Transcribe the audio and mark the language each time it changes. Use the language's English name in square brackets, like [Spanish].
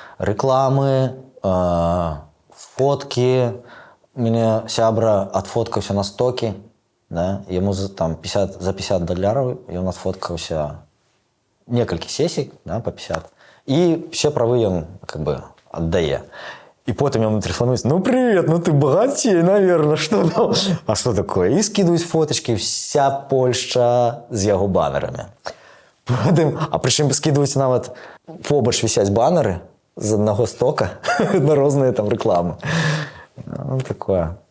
[Belarusian] Рэкламы, фоткі. Мяне сябра адфоткаўся на стокі. Да? Яму там за $50 ён адфоткаўся некалькі сесій, да, по 50. І все правы ён [Russian] как бы [Belarusian] аддае. І потым яму тэлефануюць: [Russian] ну привет, ну ты богатей, наверное, что там? А что такое? [Belarusian] І скидываюць фоточки, вся Польшча з яго банерамі. Потым, а прычым скидываюць нават побач вісяць банеры з аднаго стока на розныя там рэкламы. Ну такое.